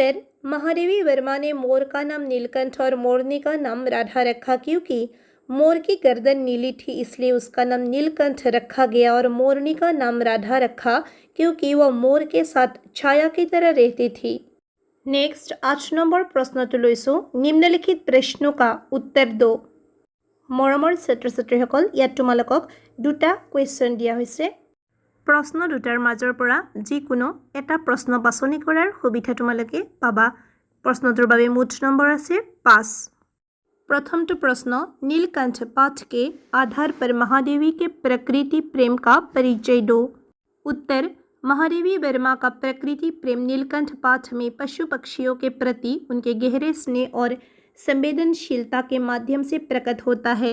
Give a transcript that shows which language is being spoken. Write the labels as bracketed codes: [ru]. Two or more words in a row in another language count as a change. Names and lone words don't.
[hi] उत्तर महादेवी वर्मा ने मोर का नाम नीलकंठ और मोरनी का नाम राधा रखा क्योंकि मोर की गर्दन नीली थी, इसलिए उसका नाम नीलकंठ रखा गया। और मोरनी का नाम राधा रखा क्योंकि वह मोर के साथ छाया की तरह रहती थी। [as] नेक्स्ट 8 নম্বৰ প্ৰশ্নটো লৈছোঁ, নিম্নলিখিত প্ৰশ্ন [hi] का उत्तर दो। [as] মৰমৰ ছাত্ৰ ছাত্ৰীসকল, ইয়াত তোমালোকক দুটা কুৱেশ্যন দিয়া হৈছে। প্ৰশ্ন দুটাৰ মাজৰ পৰা যিকোনো এটা প্ৰশ্ন বাছনি কৰাৰ সুবিধা তোমালোকে পাবা। প্ৰশ্নটোৰ বাবে মুঠ নম্বৰ আছে 5। [hi] प्रथम तो प्रश्न, नीलकंठ पाठ के आधार पर महादेवी के प्रकृति प्रेम का परिचय दो। उत्तर, महादेवी वर्मा का प्रकृति प्रेम नीलकंठ पाठ में पशु पक्षियों के प्रति उनके गहरे स्नेह और संवेदनशीलता के माध्यम से प्रकट होता है।